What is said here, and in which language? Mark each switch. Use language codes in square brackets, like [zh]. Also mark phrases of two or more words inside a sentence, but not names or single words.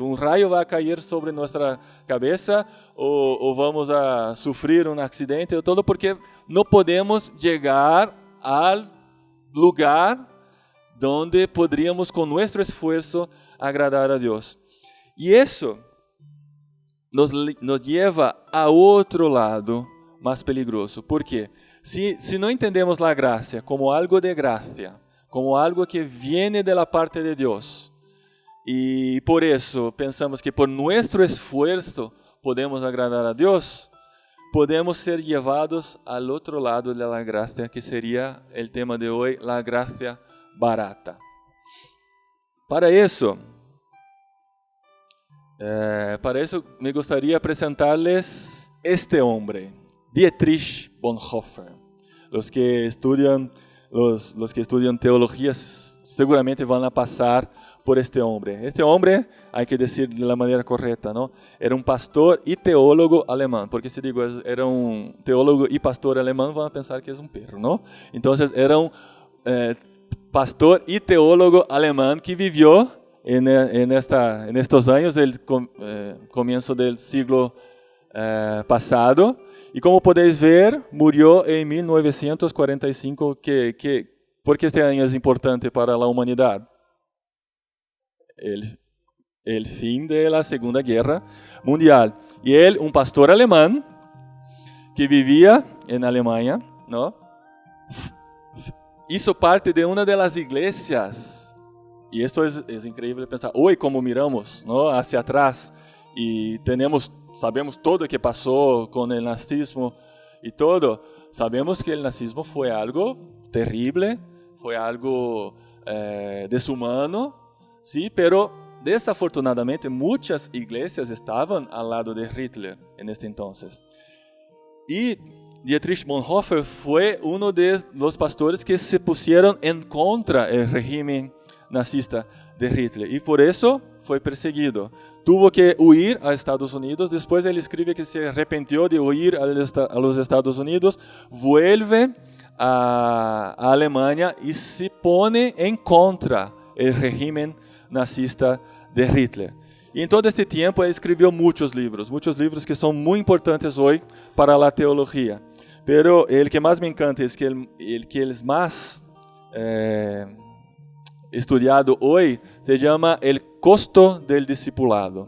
[pt] Um raio vai cair sobre nossa cabeça ou vamos a sofrer um acidente ou todo, porque não podemos chegar ao lugar onde poderíamos com nosso esforço agradar a Deus. E isso nos leva a outro lado mais peligroso. Por quê? Se não entendemos a graça como algo de graça, como algo que [es] viene de la parte [pt] de Deus, e por isso pensamos que por nosso esforço podemos agradar a Deus, podemos ser levados ao outro lado [es] de la gracia, [pt] que seria o tema de hoje, [es] la gracia barata. [pt] Para isso me gostaria apresentar-lhes este homem, Dietrich Bonhoeffer. [es] Os que estudiam teología seguramente van a pasar por este hombre. Este hombre, hay que decir de la manera correcta, ¿no? Era un pastor y teólogo alemán, porque si digo era un teólogo y pastor alemán, van a pensar que es un perro, ¿no? Entonces era un pastor y teólogo alemán que vivió en estos años del comienzo del siglo pasado. [pt] E como podeis ver, morreu em 1945, porque este ano é importante para a humanidade. O fim da Segunda Guerra Mundial. E ele, um pastor alemão, que vivia na Alemanha, não? Hizo parte de uma das igrejas, e isso é incrível pensar, hoje como miramos, não? [es] Hacia atrás, [pt] e sabemos todo o que passou com o nazismo e todo. Sabemos que o nazismo foi algo terrível, foi algo desumano, sim, [es] pero desafortunadamente [pt] muitas igrejas estavam ao lado de Hitler neste entonces. E Dietrich Bonhoeffer foi um dos pastores que se puseram em contra do regime nazista de Hitler e por isso foi perseguido. [es] Tuvo que huir a Estados Unidos. [pt] Depois ele escreve que se arrependeu de [es] huir a los Estados Unidos, vuelve [pt] a Alemanha e se pone em contra do regime nazista de Hitler. E em todo este tempo ele escreveu muitos livros que são muito importantes hoje para a teologia. Pero o que mais me encanta é que ele mais estudiado hoje se chama El Costo del Discipulado.